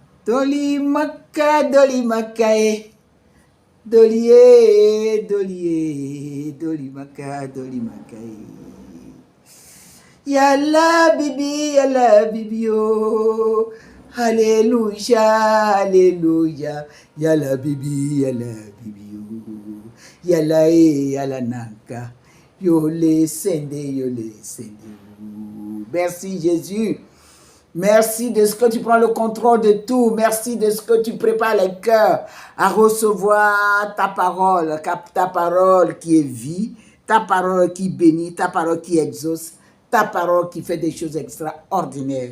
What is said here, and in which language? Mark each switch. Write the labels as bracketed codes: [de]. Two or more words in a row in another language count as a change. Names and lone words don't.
[fr] Doli maka, doli makae. Dolié, dolié, doli maka, doli makae. Yalla bibi oh. Alléluia, alléluia. Yalla bibi oh. Yalla yalla nanka. Yole sende. Merci Jésus. Merci de ce que tu prends le contrôle de tout. Merci de ce que tu prépares les cœurs à recevoir ta parole qui est vie, ta parole qui bénit, ta parole qui exauce, ta parole qui fait des choses extraordinaires.